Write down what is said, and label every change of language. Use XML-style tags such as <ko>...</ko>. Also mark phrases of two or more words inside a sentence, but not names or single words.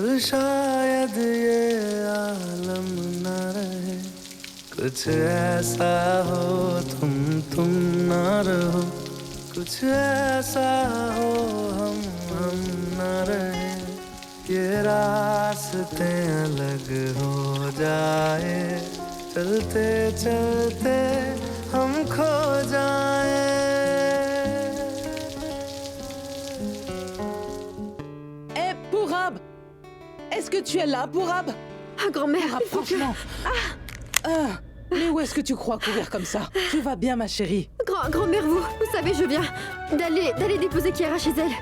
<hi>शायद ये आलम न रहे कुछ ऐसा हो तुम न रहो कुछ ऐसा हो हम न रहे ये रास्ते अलग हो जाए चलते चलते हम खो जाए</hi> <fr>Pourab, est-ce que tu es là, Pourab? Ah, grand-mère, Pourab, il faut que... franchement. Mais où est-ce que tu crois courir comme ça? Tu vas bien, ma chérie? Grand-mère, vous savez, je viens d'aller déposer Kiara chez elle.</fr>